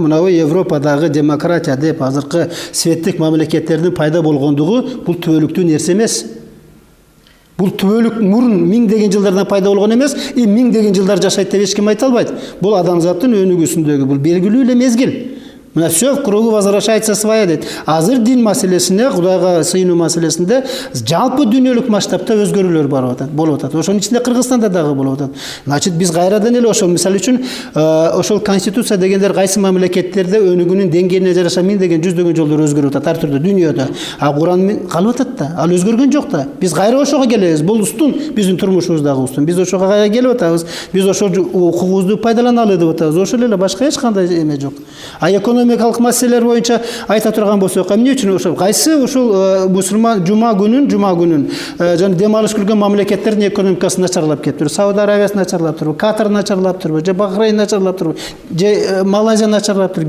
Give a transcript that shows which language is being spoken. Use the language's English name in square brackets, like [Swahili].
[Kyrgyz] Мынабу Европадагы демократия деп азыркы светтик мамлекеттердин пайда болгондугу бул түбөлүктүү нерсе эмес. Бул түбөлүк мурун миңдеген жылдардан пайда болгон эмес, миңдеген жылдар жашайт деп эч ким айта албайт. Бул адамзаттын өнүгүүсүндөгү бул белгилүү эле мезгил. [Russian] Мына всё в кругу возвращается своя дейт. [Kyrgyz] Азыр дин маселесине, Кудайга сыйынуу маселесинде жалпы дүйнөлүк масштабта өзгөрүүлөр болуп атат. Ошонун ичинде Кыргызстанда дагы болуп атат. Значит, биз кайрадан эле ошол мисалы үчүн ошол конституция дегендер кайсы мамлекеттерде өнүгүүнүн деңгээлине жараша миңдеген жүздөгөн жолдор өзгөрүп атат ар түрдүү дүйнөдө. Куран калып атат да, ал өзгөргөн жок да. Биз кайра ошого келебиз. Бул устун биздин турмушубуздагы устун. Биз ошого кайра келип атабыз. Биз ошол укугубузду пайдаланалы деп атабыз. Ошол эле, башка эч кандай эме жок. Экономикалык маселелер боюнча айта турган болсок, эмне үчүн ошол кайсы ушул мусулман жума күнүн жана дем алыш күлгөн мамлекеттердин экономикасы начарлап кетиптир. Сауд Арабиясы начарлап турбу, Катар начарлап турбу, же Бахрейн начарлап турбу, же Малайзия начарлап турбу.